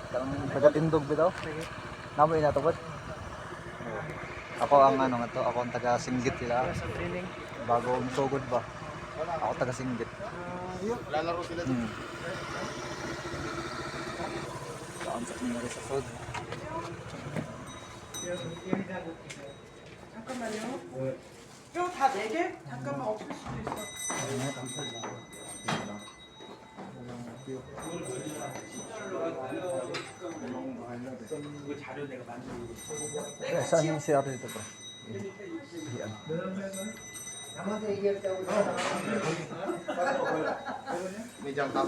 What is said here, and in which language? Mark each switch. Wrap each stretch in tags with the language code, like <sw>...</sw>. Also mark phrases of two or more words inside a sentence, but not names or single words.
<ceb>Ang taga-tindog bitaw. Namoy na to bot. Ako ang ano nga to. Ako ang taga-singgit sila. Sa training. Bago sugod ba. Ako taga-singgit.</ceb> <tl>Lalaro sila Hmm. Saan sa nangyari sa food?</tl> <ko>잠깐만요. 이거 다 4개? 잠깐만 없을 수도 있어.</ko> <tl>Saan yung CR dito bro? Yan. May jump top.</tl>